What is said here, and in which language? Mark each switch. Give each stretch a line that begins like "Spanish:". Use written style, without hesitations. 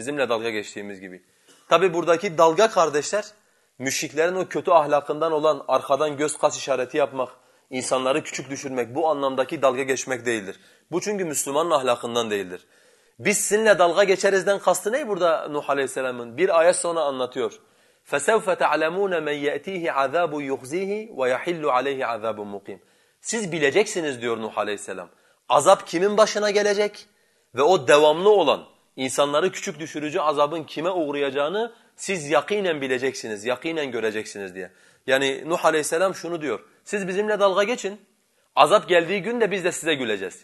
Turkish: Bizimle dalga geçtiğimiz gibi. Tabi buradaki dalga kardeşler müşriklerin o kötü ahlakından olan arkadan göz kas işareti yapmak, insanları küçük düşürmek bu anlamdaki dalga geçmek değildir. Bu çünkü Müslümanın ahlakından değildir. Biz sizinle dalga geçerizden kastı ne burada Nuh aleyhisselamın? Bir ayet sonra anlatıyor.
Arabic: فَسَوْفَ تَعْلَمُونَ مَنْ يَأْتِيهِ عَذَابُ يُخْزِيهِ وَيَحِلُّ عَلَيْهِ عَذَابٌ مُقِيمٌ
Turkish: Siz bileceksiniz diyor Nuh aleyhisselam. Azap kimin başına gelecek? Ve o devamlı olan, insanları küçük düşürücü azabın kime uğrayacağını siz yakinen bileceksiniz, yakinen göreceksiniz diye. Yani Nuh aleyhisselam şunu diyor. Siz bizimle dalga geçin. Azap geldiği gün de biz de size güleceğiz.